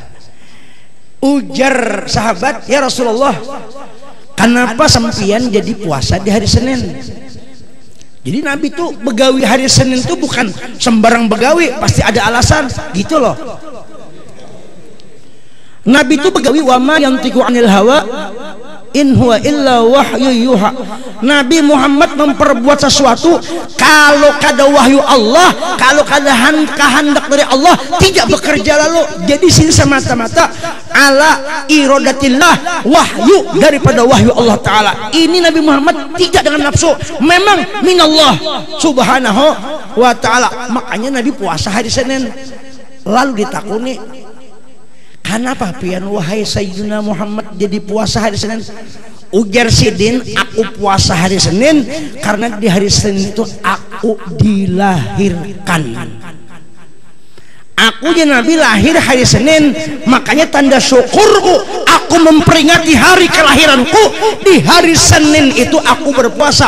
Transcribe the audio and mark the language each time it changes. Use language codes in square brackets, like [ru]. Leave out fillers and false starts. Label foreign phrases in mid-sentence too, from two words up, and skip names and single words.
[bjn] Ujar sahabat, [ar] يا رسول الله, [bjn] kenapa sampian jadi puasa di hari Senin? Jadi Nabi tuh begawi hari Senin tuh bukan sembarang begawi, pasti ada alasan gitu loh. Nabi tuh begawi [ar] وما ينطق عن الهوى إن هو إلا وحي يوحى. [bjn] Nabi Muhammad memperbuat sesuatu kalau kada wahyu Allah, kalau kada kehendak dari Allah, tidak bekerja lalu. [id] Jadi sini semata-mata [ar] على إرادة الله, [id] wahyu daripada wahyu Allah Ta'ala. Ini Nabi Muhammad tidak dengan nafsu, memang [ar] من الله سبحانه وتعالى. [bjn] Makanya Nabi puasa hari Senin. Lalu ditakuni, kenapa pian wahai Sayyidina Muhammad jadi puasa hari Senin? Ujar Sidin, aku puasa hari Senin karena di hari Senin itu aku dilahirkan. [id] Aku ya Nabi lahir hari Senin, makanya tanda syukurku aku memperingati hari kelahiranku di hari Senin itu aku berpuasa.